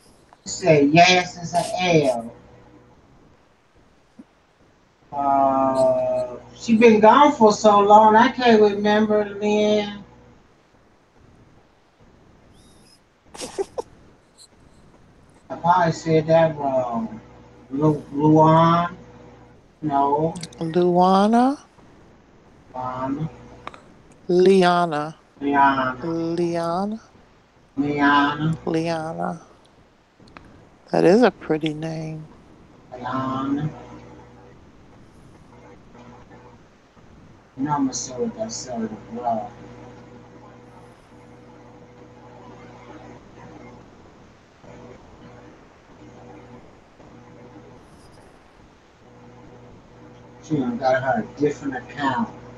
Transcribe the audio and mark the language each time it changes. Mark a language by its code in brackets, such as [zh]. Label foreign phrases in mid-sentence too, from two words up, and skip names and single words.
[en] Say yes, it's an L. She been gone for so long, I can't remember, Lynn. I probably said that wrong. Luan? No. Luana? Luan. Liana. Liana. Liana? Liana. Liana. That is a pretty name. Liana. You know I'm gonna say what that said as well. She done got her a different account.